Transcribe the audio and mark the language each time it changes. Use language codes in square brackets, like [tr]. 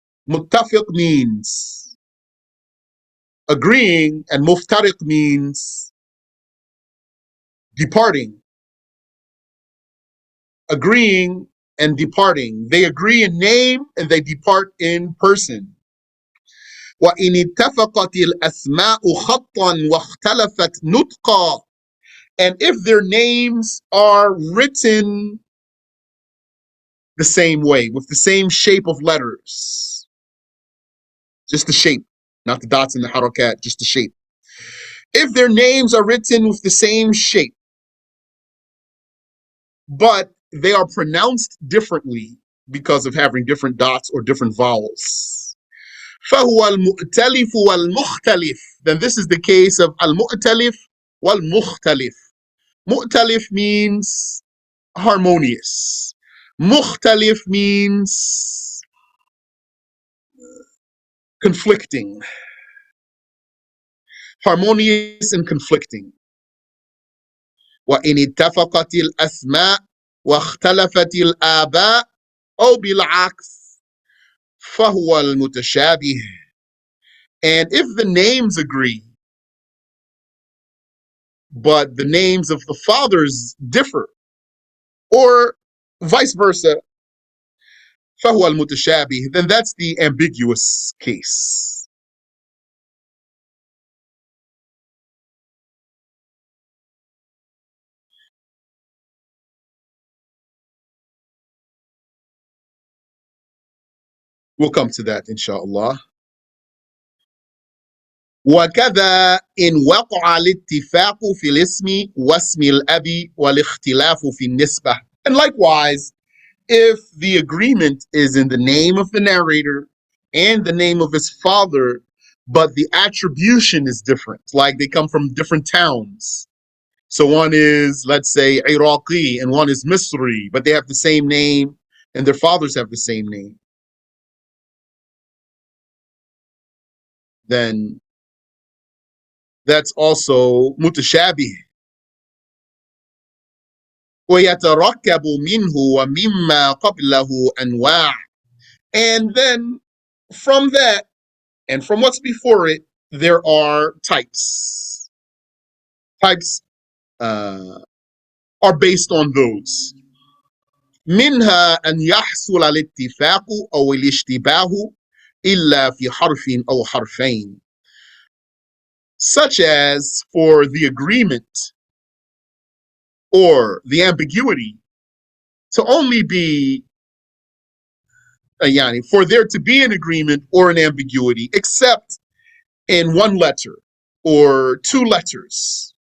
[en] Muttafiq means agreeing, and muftariq means departing. Agreeing and departing. They agree in name and they depart in person. [ar] وإن اتفقت الأسماء خطا واختلفت نطقا. [en] And if their names are written the same way, with the same shape of letters, just the shape, not the dots and the harakat, just the shape. If their names are written with the same shape, but they are pronounced differently because of having different dots or different vowels, [ar] فهو المؤتلف والمختلف. [en] Then this is the case of [ar] المؤتلف والمختلف. [en] Mu'talif means harmonious. Mukhtalif means conflicting. Harmonious and conflicting. [ar] وإن اتفقت الأسماء واختلفت الآباء أو بالعكس فهو المتشابه. [en] And if the names agree, but the names of the fathers differ, or vice versa, [ar] فهو المتشابه, [en] then that's the ambiguous case. We'll come to that, inshallah. [ar] وكذا إن وقع الاتفاق في الاسم واسم الأب والاختلاف في النسبة. [en] And likewise, if the agreement is in the name of the narrator and the name of his father, but the attribution is different, like they come from different towns. So one is, let's say, Iraqi and one is Misri, but they have the same name and their fathers have the same name. Then that's also mutashabih. [ar] ويتركب منه ومما قبله أنواع. [en] And then from that and from what's before it, there are types. Types are based on those. [ar] منها أن يحصل الاتفاق أو الاشتباه إلا في حرف أو حرفين. [en] Such as for the agreement or the ambiguity to only be for there to be an agreement or an ambiguity except in one letter or two letters.